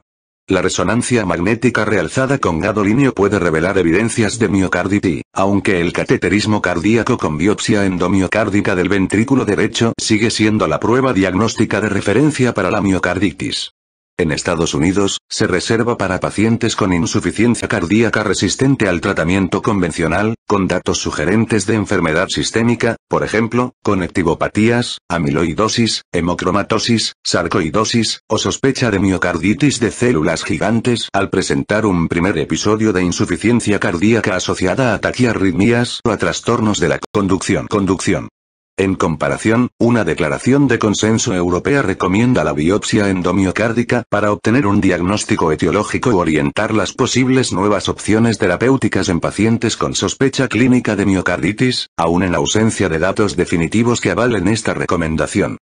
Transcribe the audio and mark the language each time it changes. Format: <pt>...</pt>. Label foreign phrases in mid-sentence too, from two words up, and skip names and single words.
<es>La resonancia magnética realzada con gadolinio puede revelar evidencias de miocarditis, aunque el cateterismo cardíaco con biopsia endomiocárdica del ventrículo derecho sigue siendo la prueba diagnóstica de referencia para la miocarditis. En Estados Unidos, se reserva para pacientes con insuficiencia cardíaca resistente al tratamiento convencional, con datos sugerentes de enfermedad sistémica, por ejemplo, conectivopatías, amiloidosis, hemocromatosis, sarcoidosis, o sospecha de miocarditis de células gigantes al presentar un primer episodio de insuficiencia cardíaca asociada a taquiarritmias o a trastornos de la conducción. En comparación, una declaración de consenso europea recomienda la biopsia endomiocárdica para obtener un diagnóstico etiológico u orientar las posibles nuevas opciones terapéuticas en pacientes con sospecha clínica de miocarditis, aun en ausencia de datos definitivos que avalen esta recomendación.</es>